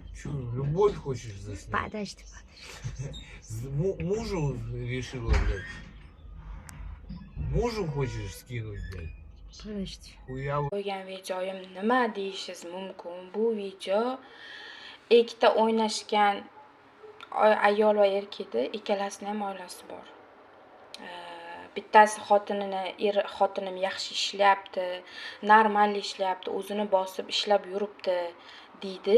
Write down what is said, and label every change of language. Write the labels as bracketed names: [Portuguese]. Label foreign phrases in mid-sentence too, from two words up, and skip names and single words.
[Russian] любовь хочешь заснять? Подожди. Мужу решила, блядь. Mужу хочешь скинуть, блядь? Подожди. Хуя [Uzbek] Qo'ygan videoyim nima deyishingiz mumkin? Bu video ikkita o'ynashgan ayol va erkakni, ikkalasini ham oilasi bor. Bittasi xotinim yaxshi ishlayapti, normal ishlayapti, o'zini bosib ishlab yuribdi deydi.